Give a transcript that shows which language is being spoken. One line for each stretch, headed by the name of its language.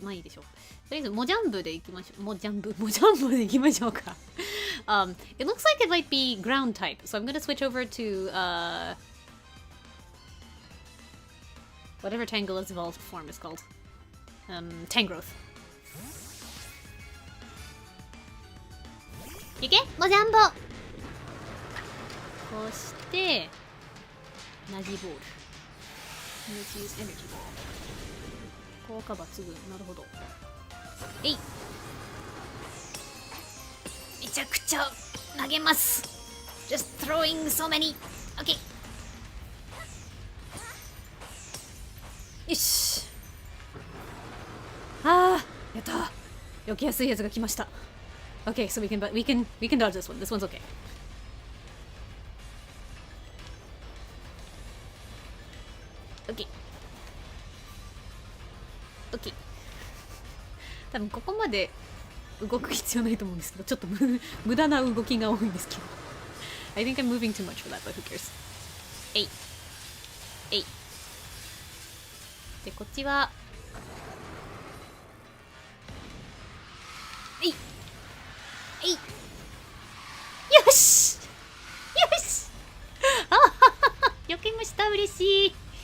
Japanese: まあいいでしょう。とりあえずモジャンブでいきましょう。モジャンブでいきましょうか。
English: It looks like it might be ground type, so I'm gonna switch over to whatever Tangle's evolved form is called. Tangrowth.
Japanese: いけモジャンボ。こうしてナジボール。
English: Let's use energy ball.
Japanese: 効果抜群。なるほど。えい。めちゃくちゃ投げます。
English: Just throwing so many. Okay.
Japanese: よし。やった。避けやすいやつが来ました。
English: Okay, so we can dodge this one. This one's okay.
Japanese: OK OK 多分ここまで動く必要ないと思うんですけど、ちょっと無駄な動きが多いんですけど。
English: I think I'm moving too much for that, but who cares?
Japanese: えいえいで、こっちはえいえいよしよしあははは避けました。嬉しい。